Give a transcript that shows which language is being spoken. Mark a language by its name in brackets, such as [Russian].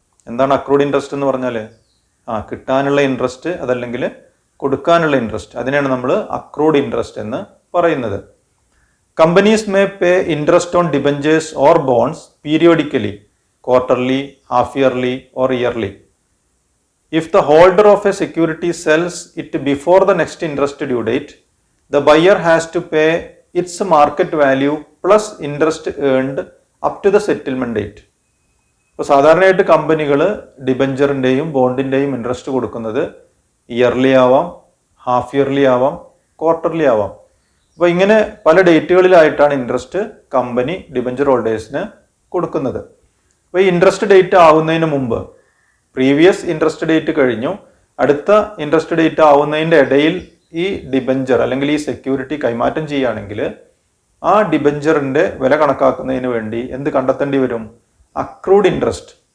[Malayalam] എന്താണ് accrued interest എന്ന് പറഞ്ഞാൽ? കിട്ടാനുള്ള ഇൻട്രസ്റ്റ് അതല്ലെങ്കിൽ കൊടുക്കാനുള്ള ഇൻട്രസ്റ്റ്, അതിനെയാണ് നമ്മൾ അക്രൂഡ് ഇൻട്രസ്റ്റ് എന്ന് പറയുന്നത്. [English] Companies may pay interest on debentures or bonds periodically, quarterly, half yearly or yearly. If the holder of a security sells it before the next interest due date, the buyer has to pay its market value plus interest earned up to the settlement date. [Malayalam] ഇപ്പോൾ സാധാരണയായിട്ട് കമ്പനികൾ ഡിബഞ്ചറിൻ്റെയും ബോണ്ടിൻ്റെയും interest കൊടുക്കുന്നത് yearly ആവാം, half yearly ആവാം, quarterly ആവാം. അപ്പോൾ ഇങ്ങനെ പല ഡേറ്റുകളിലായിട്ടാണ് ഇൻട്രസ്റ്റ് കമ്പനി ഡിബഞ്ചർ ഹോൾഡേഴ്സിന് കൊടുക്കുന്നത്. അപ്പോൾ ഈ ഇൻട്രസ്റ്റ് ഡേറ്റ് ആവുന്നതിന് മുമ്പ്, പ്രീവിയസ് ഇൻട്രസ്റ്റ് ഡേറ്റ് കഴിഞ്ഞു, അടുത്ത ഇൻട്രസ്റ്റ് ഡേറ്റ് ആവുന്നതിൻ്റെ ഇടയിൽ ഈ ഡിബഞ്ചർ അല്ലെങ്കിൽ ഈ സെക്യൂരിറ്റി കൈമാറ്റം ചെയ്യുകയാണെങ്കിൽ ആ ഡിബഞ്ചറിൻ്റെ വില കണക്കാക്കുന്നതിന് വേണ്ടി എന്ത് കണ്ടെത്തേണ്ടി വരും? Accrued interest.